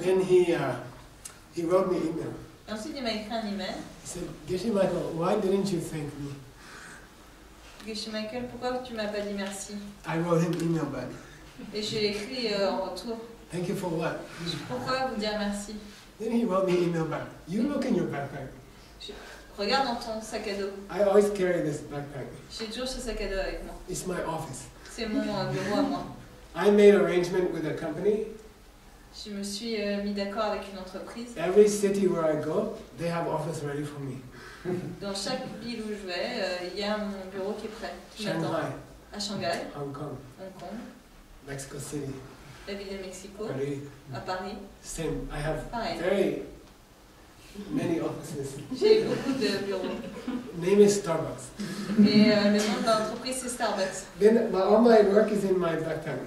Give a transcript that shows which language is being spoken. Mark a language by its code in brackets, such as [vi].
[en] Then he wrote me an email. [fr] Et ensuite il m'a écrit un email. [en] He said, Geshe Michael, why didn't you thank me? [fr] Geshe Michael, pourquoi tu m'as pas dit merci? [en] I wrote him email back. [fr] Et j'ai écrit en retour. [en] Thank you for what? [fr] Pourquoi vous dire merci? [en] Then he wrote me email back. You look in your backpack. [fr] Regarde dans ton sac à dos. [en] I always carry this backpack. [fr] J'ai toujours ce sac à dos avec moi. [en] It's my office. [fr] C'est mon bureau à moi. [en] I made arrangement with a company. [fr] Je me suis mis d'accord avec une entreprise. [en] Every city where I go, they have office ready for me. [fr] Dans chaque ville où je vais, il y a mon bureau qui est prêt. Qui m'attend. [en] Shanghai, [fr] À Shanghai, [en] Hong Kong, [fr] Hong Kong, [en] Mexico City, [fr] la ville de Mexico, [en] Paris. [fr] à Paris. [en] Same. I have [fr] Pareil. [en] very many offices. [fr] J'ai beaucoup de bureaux. [en] Name is Starbucks. [fr] Et le nom de l'entreprise, c'est Starbucks. [en] Then all my work is in my backpack.